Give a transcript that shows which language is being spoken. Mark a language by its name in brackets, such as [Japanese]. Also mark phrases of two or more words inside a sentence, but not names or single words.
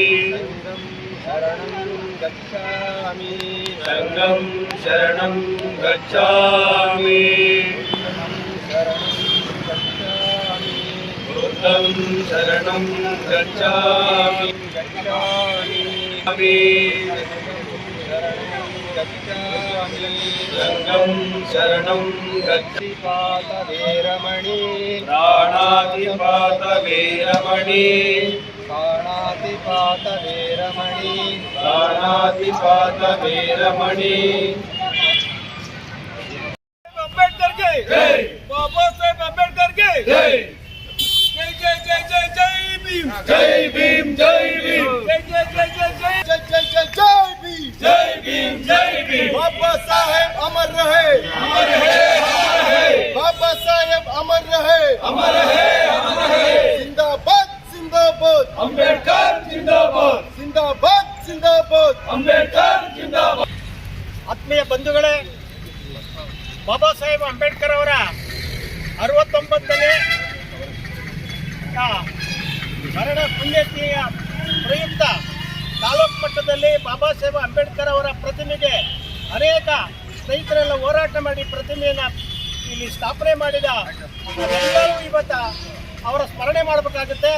[Pali] संगं शरणं गच्छामि बुद्धं शरणं गच्छामि संगं शरणं गच्छामि प्राणातिपात वीरमणि [Hindi] अंबेडकर के जय, बाबा साहेब अंबेडकर के जय, जय जय जय जय जय भीम, जय भीम जय भीम, जय जय जय जय जय जय जय जय जय भीम, जय भीम जय भीम। बाबा साहेब अमर रहे, अमर है अमर है, बाबा साहेब अमर रहे, अमर है अमर है। जिंदाबाद जिंदाबाद अंबेडकर जिंदाबाद, जिंदाबाद जिंदाबाद। अंबेडकर जिंदाबाद। [Kannada] ಆತ್ಮೀಯ ಬಂಧುಗಳೇ, ಬಾಬಾ ಸಾಹೇಬ್ ಅಂಬೇಡ್ಕರ್ ಅವರ 69ನೇ ಮರಣ ಪುಣ್ಯತಿಥಿಯ ಪ್ರಯುಕ್ತ ತಾಲೂಕು ಮಟ್ಟದಲ್ಲಿ ಬಾಬಾ ಸಾಹೇಬ್ ಅಂಬೇಡ್ಕರ್ ಅವರ ಪ್ರತಿಮೆಗೆ ಅನೇಕ ಸ್ನೇಹಿತರೆಲ್ಲ ಹೋರಾಟ ಮಾಡಿ ಪ್ರತಿಮೆಯನ್ನು ಇಲ್ಲಿ ಸ್ಥಾಪನೆ ಮಾಡಿದ ಎಲ್ಲರೂ ಇವತ್ತು ಅವರ ಸ್ಮರಣೆ ಮಾಡಬೇಕಾಗುತ್ತೆ.